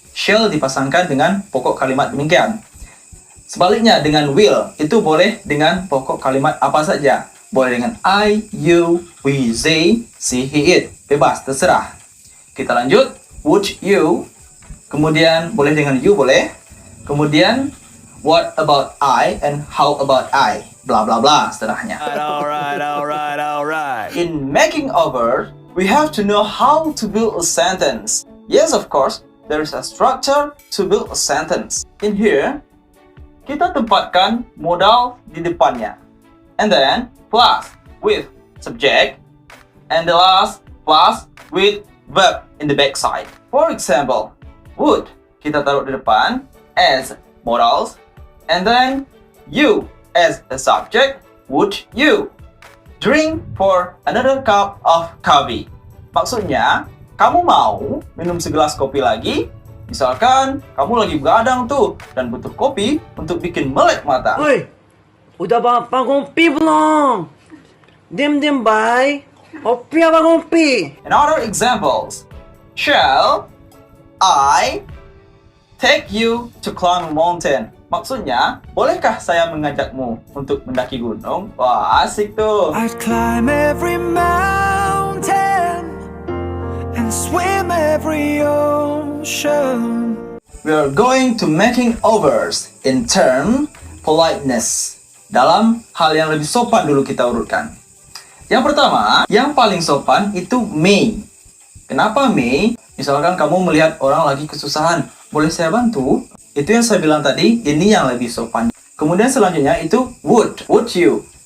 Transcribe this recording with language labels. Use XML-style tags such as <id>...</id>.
<id>Shall dipasangkan dengan pokok kalimat demikian. Sebaliknya, dengan will, itu boleh dengan pokok kalimat apa saja. Boleh dengan I, you, we, they, she, he, it. Bebas, terserah. Kita lanjut. Would you. Kemudian, boleh dengan you, boleh.</id> <en>Kemudian, what about I and how about I?</en> <id>Bla bla bla setelahnya. Alright.</id> <en>In making over, we have to know how to build a sentence. Yes, of course, there is a structure to build a sentence. In here,</en> <id>kita tempatkan modal di depannya.</id> <en>And then, plus with subject. And the last, plus with verb in the backside. For example, would</en> <id>kita taruh di depan</id> <en>as modals. And then, you as a subject, would you drink for another cup of coffee?</en> <id>Maksudnya, kamu mau minum segelas kopi lagi? Misalkan, kamu lagi begadang tuh dan butuh kopi untuk bikin melek mata. Woi, udah bapak ngopi belum? Diam-diam, bay. Kopi apa ngopi?</id> <en>In other examples, shall I take you to climb a mountain?</en> <id>Maksudnya, bolehkah saya mengajakmu untuk mendaki gunung? Wah, asik tuh.</id> <en>I'd climb every mountain and swim every ocean. We are going to making overs in term politeness.</en> <id>Dalam hal yang lebih sopan dulu kita urutkan. Yang pertama, yang paling sopan itu may. Kenapa may? Misalkan kamu melihat orang lagi kesusahan, boleh saya bantu? Itu yang saya bilang tadi, ini yang lebih sopan. Kemudian selanjutnya itu would you.</id>